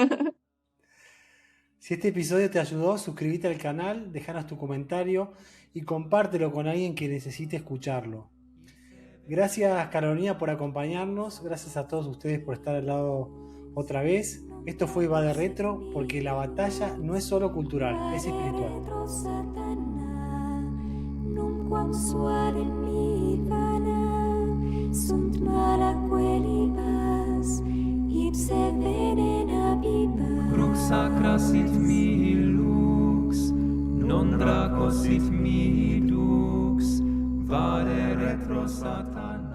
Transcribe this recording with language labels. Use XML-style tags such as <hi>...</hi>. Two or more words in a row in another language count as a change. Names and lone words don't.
<es>Si este episodio te ayudó, suscríbete al canal, déjanos tu comentario y compártelo con alguien que necesite escucharlo. Gracias, Carolina, por acompañarnos. Gracias a todos ustedes por estar al lado otra vez. Esto fue Va de Retro, porque la batalla no es solo cultural, es espiritual.</es> <la>Crux sacra sit mihi lux, non draco sit mihi dux, vade retro Satana.</la>